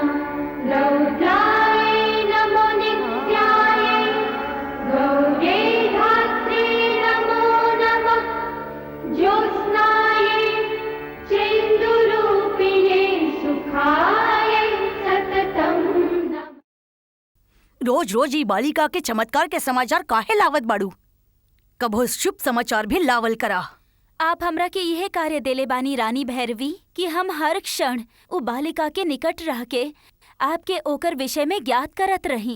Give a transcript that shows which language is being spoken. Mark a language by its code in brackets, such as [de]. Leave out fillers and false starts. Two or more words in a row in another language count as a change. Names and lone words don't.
[sa] रौद्रायै नमो नित्यायै गौर्यै धात्रे नमो नमः। ज्योत्स्नायै चेन्दुरूपिणे सुखायै सततं नमः। [bho] रोज रोज ई बालिका के चमत्कार के समाचार काहे लावत बाड़ू? कभो शुभ समाचार भी लावल करा। आप हमरा के यह कार्य देले बानी रानी भैरवी कि हम हर क्षण उ बालिका के निकट रह के आपके ओकर विषय में ज्ञात करत रही।